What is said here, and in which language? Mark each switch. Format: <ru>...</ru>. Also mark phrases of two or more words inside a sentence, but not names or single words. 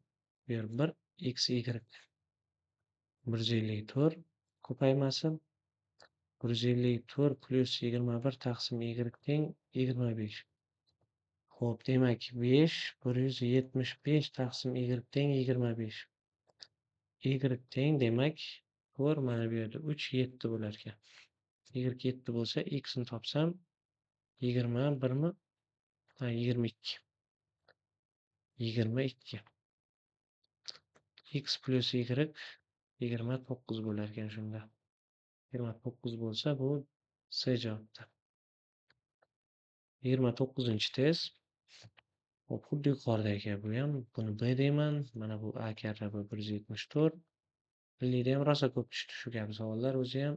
<uz>Bu yer 1 x y 154 ko'paymasi 154 plus 21 taqsim y teng 25. Xo'p, demak 5 175 taqsim y teng 25. Y teng demak 4 mana bu yerda 3 7 bo'lar ekan. Y 7 bo'lsa x ni topsam 21 mi? 22. 22. x plus y 29 bo'lar ekan shunda. 29 bo'lsa bu C javobda. 29-chi test. Hop, xuddi yuqoridagi kabi bu ham. Buni B deyman. Mana bu A karra bu 174. Milliyda ham rosa ko'p tushdi shu kabi savollar o'zi ham.</uz>